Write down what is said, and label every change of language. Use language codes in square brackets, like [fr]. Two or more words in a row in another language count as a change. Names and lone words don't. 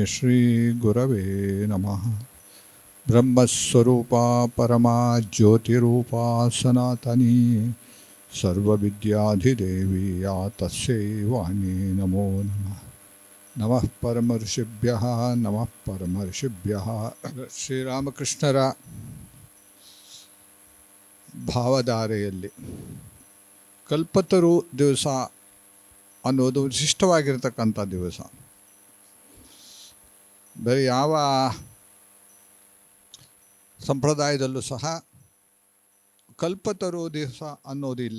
[sa] श्री गुरवे नमः ब्रह्मस्वरूपा परमा ज्योतीरूपा सनातनी सर्वविद्याधिदेवी यतस्ये वाणी नमो नमः नमः परमर्षिभ्यः नमः परमर्षिभ्यः Namah Paramarshibhyaha Sri Ramakrishnara [kn] ಭಾವಧಾರೆಯಲ್ಲಿ ಕಲ್ಪತರು ದಿವಸ ಅನ್ನೋದು ವಿಶಿಷ್ಟವಾಗಿರತಕ್ಕಂಥ ದಿವಸ. ಬೇರೆ ಯಾವ ಸಂಪ್ರದಾಯದಲ್ಲೂ ಸಹ ಕಲ್ಪತರು ದಿವಸ ಅನ್ನೋದು ಇಲ್ಲ.